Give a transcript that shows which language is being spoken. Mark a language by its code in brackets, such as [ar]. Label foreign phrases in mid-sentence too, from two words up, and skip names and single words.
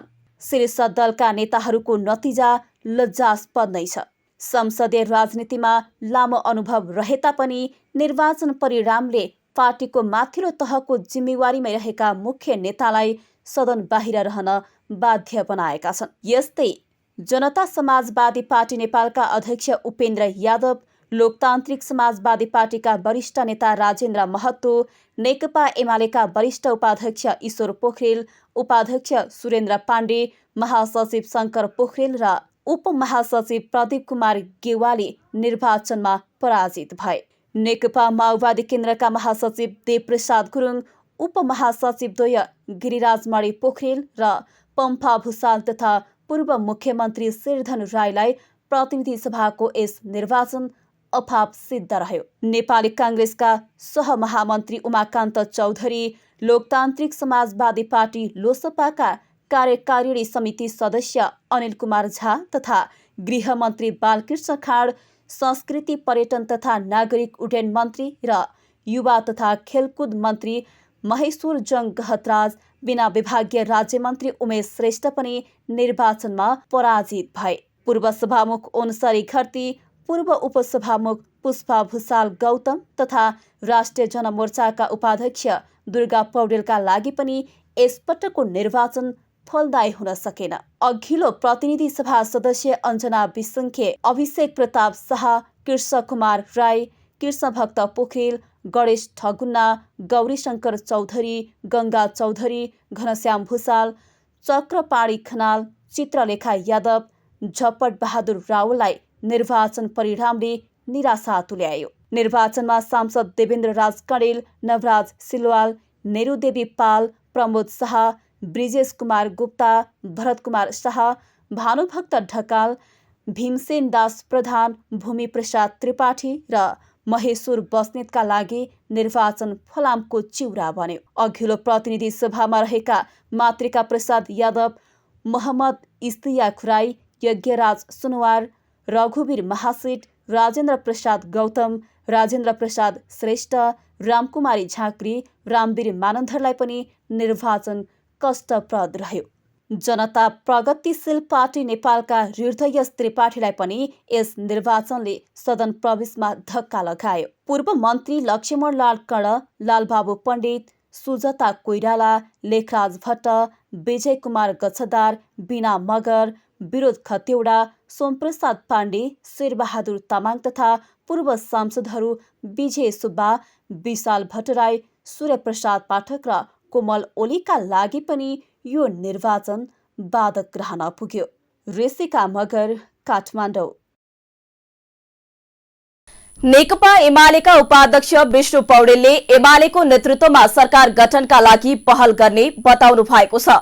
[ne] शीर्ष दलका नेताहरूको नतिजा लज्जास्पद नै छ। संसदीय राजनीतिमा लामो अनुभव रहे तापनि निर्वाचन परिणामले पार्टीको माथिल्लो तहको जिम्मेवारीमा रहेका मुख्य नेतालाई सदन बाहिर रहन बाध्य बनाएका छन्। यस्तै जनता समाजवादी पार्टी नेपालका अध्यक्ष उपेन्द्र यादव, लोकतान्त्रिक समाजवादी पार्टीका वरिष्ठ नेता राजेन्द्र महतो, नेकपा एमालेका वरिष्ठ उपाध्यक्ष ईश्वर पोखरेल, उपाध्यक्ष सुरेन्द्र पाण्डे, महासचिव शङ्कर पोखरेल र उपमहासचिव प्रदीप कुमार गेवाली निर्वाचनमा पराजित भए। नेकपा माओवादी केन्द्रका महासचिव देवप्रसाद गुरुङ, उपमहासचिव द्वय गिरिराजमणि पोखरेल र पम्फा भूषाल तथा पूर्व मुख्यमन्त्री शेरधन राईलाई प्रतिनिधि सभाको यस निर्वाचन अभाव सिद्ध रह्यो। नेपाली कांग्रेसका सहमहामन्त्री उमाकान्त चौधरी, लोकतान्त्रिक समाजवादी पार्टी लोसपाका कार्यकारिणी समिति सदस्य अनिल कुमार झा तथा गृहमन्त्री बालकृष्ण खाँड, संस्कृति पर्यटन तथा नागरिक उड्डयन मन्त्री र युवा तथा खेलकुद मन्त्री महेश्वर जङ गहतराज, बिना विभागीय राज्यमन्त्री उमेश श्रेष्ठ पनि निर्वाचनमा पराजित भए। पूर्व सभामुख ओनसरी घरती, पूर्व उपसभामुख पुष्पा भूषाल गौतम तथा राष्ट्रिय जनमोर्चाका उपाध्यक्ष दुर्गा पौडेलका लागि पनि यसपटकको निर्वाचन फलदायी हुन सकेन। अघिल्लो प्रतिनिधि सभा सदस्य अञ्जना विसङ्खे, अभिषेक प्रताप शाह, कृष्ण कुमार राई, कृष्ण भक्त पोखरेल, गणेश ठगुन्ना, गौरीशङ्कर चौधरी, गङ्गा चौधरी, घनश्याम भूषाल, चक्रपाणी खनाल, चित्रलेखा यादव, झपट बहादुर रावललाई निर्वाचन परिणामले निराशा तुल्यायो। निर्वाचनमा सांसद देवेन्द्र राज कणेल, नवराज सिलवाल, नेरुदेवी पाल, प्रमोद शाह, ब्रिजेश कुमार गुप्ता, भरत कुमार शाह, भानुभक्त ढकाल, भीमसेन दास प्रधान, भूमि प्रसाद त्रिपाठी र महेश्वर बस्नेतका लागि निर्वाचन फलामको चिउरा बन्यो। अघिल्लो प्रतिनिधि सभामा रहेका मातृका प्रसाद यादव, मोहम्मद इस्तिया खुराई, यज्ञराज सुनवार, रघुवीर महासेठ, राजेन्द्र प्रसाद गौतम, राजेन्द्र प्रसाद श्रेष्ठ, रामकुमारी झाँक्री, रामवीर मानन्धरलाई पनि निर्वाचन कष्टप्रद रह्यो। जनता प्रगतिशील पार्टी नेपालका हृदय त्रिपाठीलाई पनि यस निर्वाचनले सदन प्रवेशमा धक्का लगायो। पूर्व मन्त्री लक्ष्मणलाल कर्ण, लालबाबु पण्डित, सुजता कोइराला, लेखराज भट्ट, विजय कुमार गच्छदार, बिना मगर, विरोध खतिवडा, सोमप्रसाद पाण्डे, शेरबहादुर तामाङ तथा पूर्व सांसदहरू विजय सुब्बा, विशाल भट्टराई, सूर्यप्रसाद पाठक र कोमल ओलीका लागि पनि यो निर्वाचन बाधक रहन पुग्यो। ऋषिका मगर, काठमाडौँ। नेकपा एमालेका उपाध्यक्ष विष्णु पौडेलले एमालेको नेतृत्वमा सरकार गठनका लागि पहल गर्ने बताउनु भएको छ।